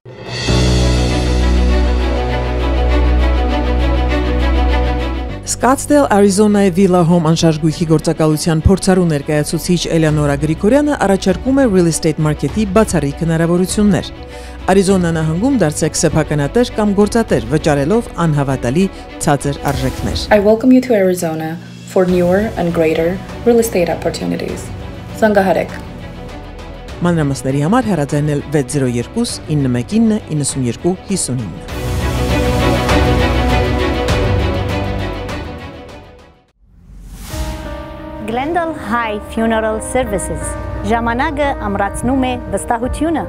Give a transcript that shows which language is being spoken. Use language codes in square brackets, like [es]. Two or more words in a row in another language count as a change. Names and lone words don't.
[hy] Scottsdale, Arizona-ի Villa Home անշարժ գործակալության փորձառու ներկայացուցիչ Էլեոնորա Գրիգորյանը առաջարկում է [en] real estate market- [hy] ի բացառիկ հնարավորություններ։ Արիզոնա նահանգում դարձեք սեփականատեր կամ գործատեր, վճարելով անհավատալի ցածր արժեքներ։ [en] I welcome you to Arizona. for newer and greater real estate opportunities. [hy] Զանգահարեք։ Մանրամասների համար հեռարձայնել 602 919 92 59։ Glendale High Funeral Services ժամանակը ամրացնում է վստահությունը։